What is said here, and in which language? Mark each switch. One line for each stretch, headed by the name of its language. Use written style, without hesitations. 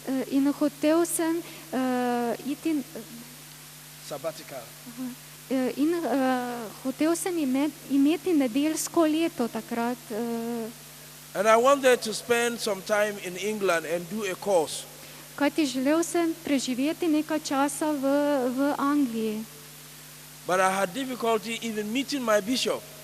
Slovenian: In hotel sem iti
English: Sabbatical.
Slovenian: in hotel sem imeti nedeljsko leto takrat.
English: And I wanted to spend some time in England and do a course.
Slovenian: Kajti želel sem preživeti nekaj časa v Angliji.
English: But I had difficulty even meeting my bishop.